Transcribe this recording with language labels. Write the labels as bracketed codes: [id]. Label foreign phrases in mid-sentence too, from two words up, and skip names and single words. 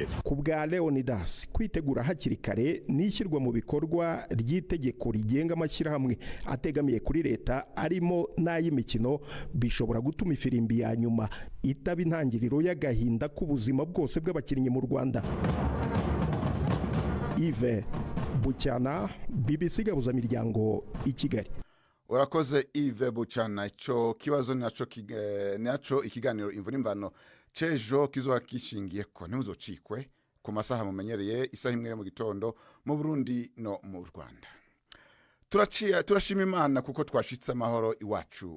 [rw] Ku bwa Leonidas, kwitegura hakiri kare n'ishyirwa mu bikorwa ry'itegeko rigenga amashyirahamwe ategamiye kuri leta arimo n'ay'imikino bishobora gutuma ifirimbi ya nyuma itaba intangiriro y'agahinda k'ubuzima bwose bw'abakinnyi mu Rwanda. Yves Bucyana, BBC Gahuzamiryango, i Kigali. Urakoze Yves Bucyana. [rn] Ico kibazo naco ikiganiro Imvura Imvano cejo kizoba kishingiye ko ntuzocikwe ku masaha mumenyereye isaha imwe mu gitondo mu Burundi no mu Rwanda. Turashima Imana kuko twashitse amahoro iwacu.